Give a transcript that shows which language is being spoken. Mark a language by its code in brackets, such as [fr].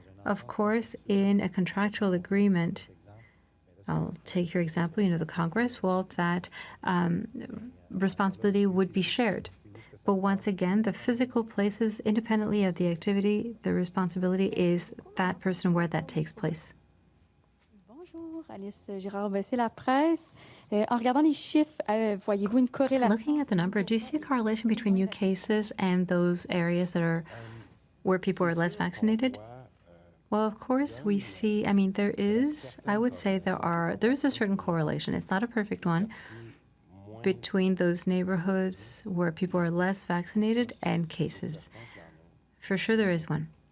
[en] Of course, in a contractual agreement, I'll take your example, the Congress, well, that responsibility would be shared. But once again, the physical places, independently of the activity, the responsibility is that person where that takes place. [fr] Bonjour, Alice Girard, c'est la presse. En regardant les chiffres, voyez-vous une corrélation? [en] Looking at the number, do you see a correlation between new cases and those areas that are where people are less vaccinated? Well, of course, we see, there is, I would say there is a certain correlation. It's not a perfect one between those neighborhoods where people are less vaccinated and cases. For sure, there is one.